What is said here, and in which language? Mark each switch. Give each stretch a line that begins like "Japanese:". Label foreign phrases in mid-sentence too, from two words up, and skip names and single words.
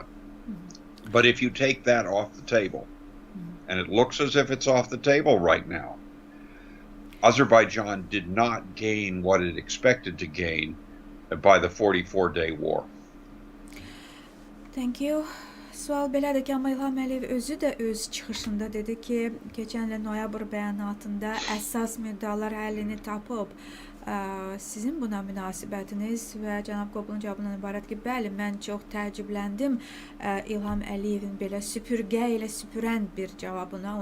English: Mm-hmm. But if you take that off the table, mm-hmm. and it looks as if it's off the table right now, Azerbaijan did not gain what it expected to gain by the 44-day war. Thank you.
Azerbaijani: Sual belədir ki, amma İlham Əliyev özü də öz çıxışında dedi ki, keçən il noyabr bəyanatında əsas müddəalar həllini tapıb. Sizin buna münasibətiniz və cənab Qoblun cavabından ibarət ki, bəli, mən çox təəccübləndim İlham Əliyevin belə süpürgə ilə süpürən bir cavabına.